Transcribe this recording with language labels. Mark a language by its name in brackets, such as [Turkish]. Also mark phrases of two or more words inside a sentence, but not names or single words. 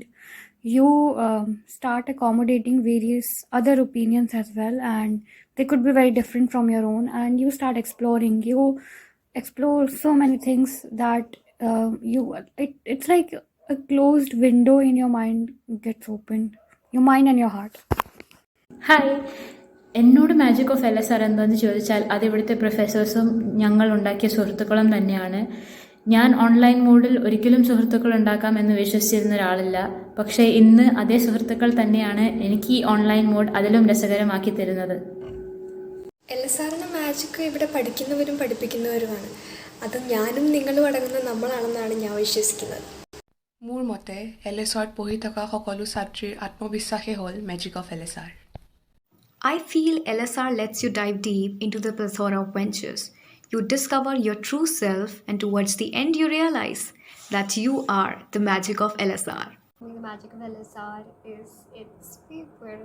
[English] You start accommodating various other opinions as well, and they could be very different from your own, and you start exploring. You explore so many things that it's like a closed window in your mind gets opened, your mind and your heart. [Malayalam] ഹായ്, എന്നോട് [English] magic of [Malayalam] LSR എന്താണെന്ന് ചോദിച്ചാൽ അത് ഇവിടുത്തെ പ്രൊഫസേഴ്സും ഞങ്ങൾ ഉണ്ടാക്കിയ സുഹൃത്തുക്കളും തന്നെയാണ്. ഞാൻ ഓൺലൈൻ മോഡിൽ ഒരിക്കലും സുഹൃത്തുക്കൾ ഉണ്ടാക്കാമെന്ന് വിശ്വസിച്ചിരുന്ന ഒരാളല്ല. പക്ഷേ ഇന്ന് അതേ സുഹൃത്തുക്കൾ തന്നെയാണ് എനിക്ക് ഈ [English] online mode [Malayalam] അതിലും രസകരമാക്കി തരുന്നത്. എൽ എസ് ആറിൻ്റെ മാജിക് ഇവിടെ പഠിക്കുന്നവരും പഠിപ്പിക്കുന്നവരുമാണ്. അത് ഞാനും നിങ്ങളും അടങ്ങുന്ന നമ്മളാണെന്നാണ് ഞാൻ വിശ്വസിക്കുന്നത്. [Assamese] মোৰ মতে LSRত পঢ়ি থকা সকলো ছাত্ৰীৰ আত্মবিশ্বাসেই হ'ল [English] magic of [Assamese] LSR. [English] I feel LSR lets you dive deep into the plethora of ventures. You discover your true self, and towards the end you realize that you are the magic of LSR. The magic of LSR is its people.